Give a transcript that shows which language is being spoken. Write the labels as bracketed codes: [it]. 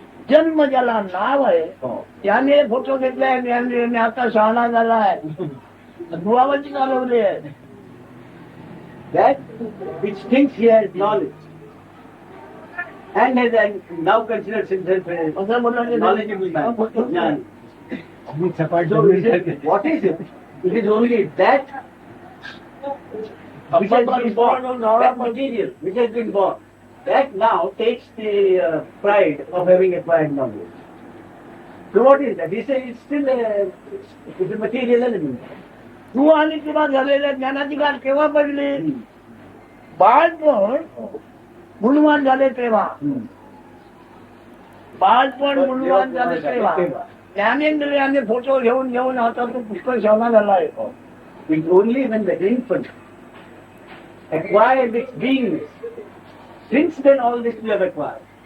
[mr] जन्म ज्याला नाव आहे त्याने फोटो घेतलाय आणि आता शहाणा झालाय दुआवची चालवली आहे. [en] That which thinks he has knowledge and has now considers himself a [mr] असं बोललं [en] knowledgeable man. Jnani. So what is it? It is only that which has been born, that material which has been born, that now takes the pride of having acquired knowledge. So what is that? He says it's still it's a material element. [mr] तू आणि तुला झालेल्या ज्ञानाची गाठ केव्हा पडली? बाळपण गुणवान झाले तेव्हा, बाळपण गुणवान झाले तेव्हा ज्ञानेंद्रियाने फोटो घेऊन घेऊन आता तो पुष्कळ शहाणा झाला आहे. [en] It's only when the infant acquired its beingness, since then all this we have acquired.